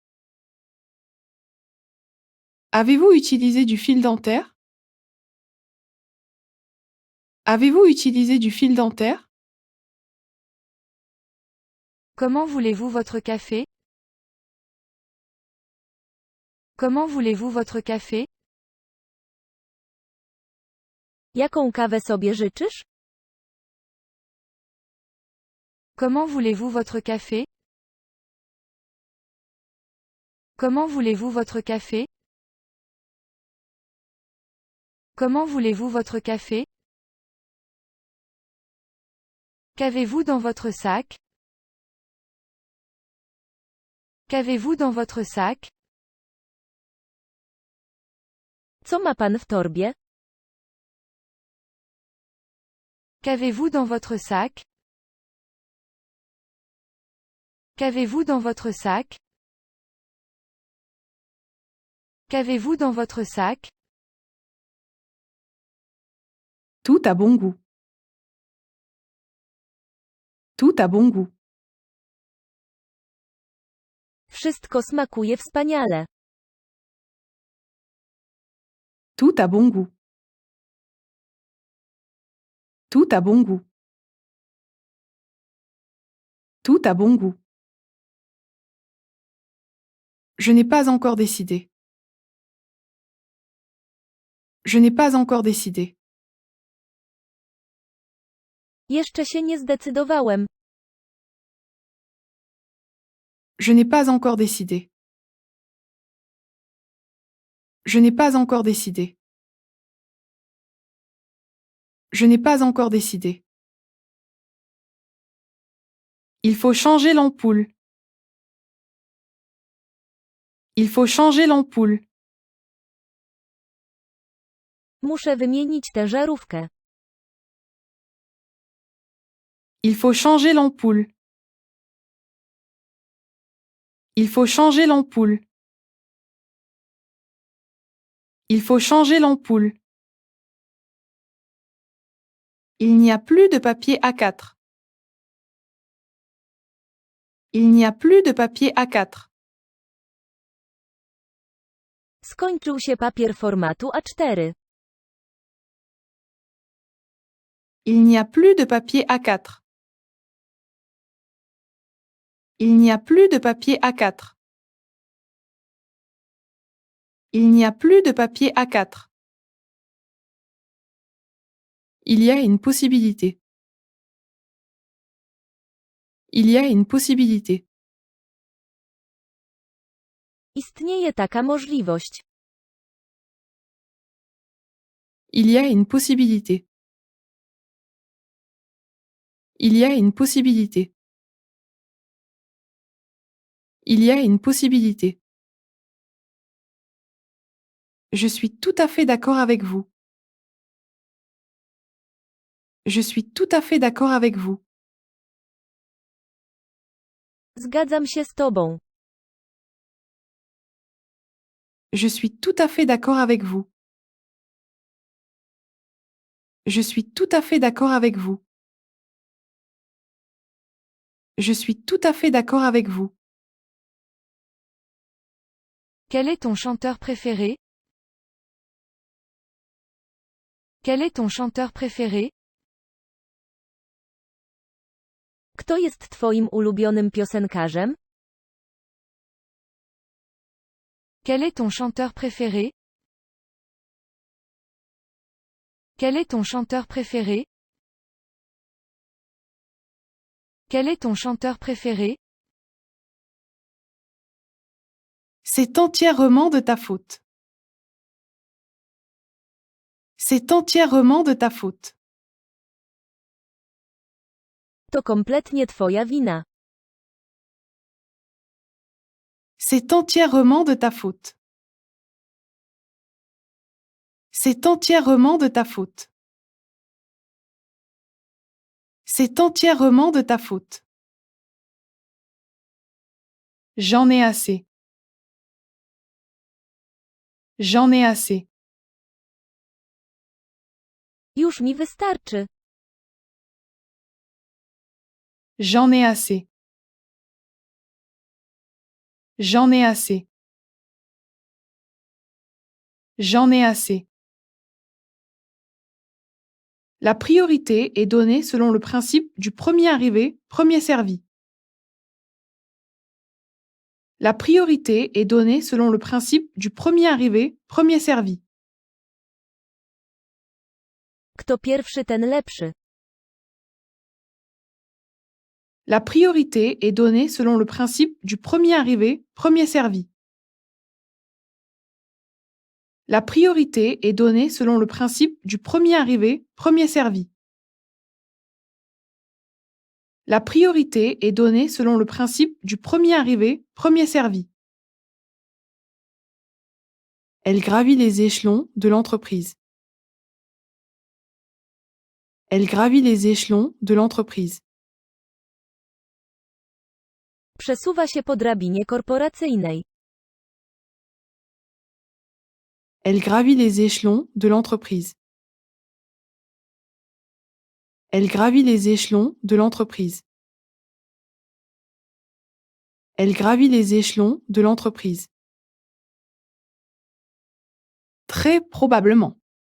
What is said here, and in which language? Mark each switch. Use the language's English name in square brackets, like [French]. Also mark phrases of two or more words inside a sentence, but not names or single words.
[French] Avez-vous utilisé du fil dentaire? Avez-vous utilisé du fil dentaire? Comment voulez-vous votre café? Comment voulez-vous votre café? [Polish] Jaką kawę sobie życzysz? [French] Comment voulez-vous votre café? Comment voulez-vous votre café? Comment voulez-vous votre café? Qu'avez-vous dans votre sac? Qu'avez-vous dans votre sac? [Polish] Co ma pan w torbie? [French] Qu'avez-vous dans votre sac? Qu'avez-vous dans votre sac? Qu'avez-vous dans votre sac? Tout a bon goût. Tout a bon goût. [Polish] Wszystko smakuje wspaniale. [French] Tout a bon goût. Tout a bon goût. Tout a bon goût. Je n'ai pas encore décidé. Je n'ai pas encore décidé. [Polish] Jeszcze się nie zdecydowałem. [French] Je n'ai pas encore décidé. Je n'ai pas encore décidé. Je n'ai pas encore décidé. Il faut changer l'ampoule. Il faut changer l'ampoule. [Polish] Muszę wymienić tę żarówkę. [French] Il faut changer l'ampoule. Il faut changer l'ampoule. Il faut changer l'ampoule. Il n'y a plus de papier A4. Il n'y a plus de papier A4. [Polish] Skończył się papier formatu A4. [French] Il n'y a plus de papier A4. Il n'y a plus de papier A4. Il n'y a plus de papier A4. Il y a une possibilité. Il y a une possibilité. [Polish] Istnieje taka możliwość. [French] Il y a une possibilité. Il y a une possibilité. Il y a une possibilité. Je suis tout à fait d'accord avec vous. Je suis tout à fait d'accord avec vous. [Polish] Zgadzam się z tobą. [French] Je suis tout à fait d'accord avec vous. Je suis tout à fait d'accord avec vous. Je suis tout à fait d'accord avec vous. Quel est ton chanteur préféré? Quel est ton chanteur préféré? [Polish] Kto jest twoim ulubionym piosenkarzem? [French] Quel est ton chanteur préféré? Quel est ton chanteur préféré? Quel est ton chanteur préféré? C'est entièrement de ta faute. C'est entièrement de ta faute. [Polish] To kompletnie twoja wina. [French] C'est entièrement de ta faute. C'est entièrement de ta faute. C'est entièrement de ta faute. J'en ai assez. J'en ai assez. [Polish] Już mi wystarczy. [French] J'en ai assez. J'en ai assez. J'en ai assez. La priorité est donnée selon le principe du premier arrivé, premier servi. La priorité est donnée selon le principe du premier arrivé, premier servi. [Polish] Kto pierwszy, ten lepszy. [French] La priorité est donnée selon le principe du premier arrivé, premier servi. La priorité est donnée selon le principe du premier arrivé, premier servi. La priorité est donnée selon le principe du premier arrivé, premier servi. Elle gravit les échelons de l'entreprise. Elle gravit les échelons de l'entreprise. [Polish] Przesuwa się po drabinie korporacyjnej. [French] Elle gravit les échelons de l'entreprise. Elle gravit les échelons de l'entreprise. Elle gravit les échelons de l'entreprise. Très probablement.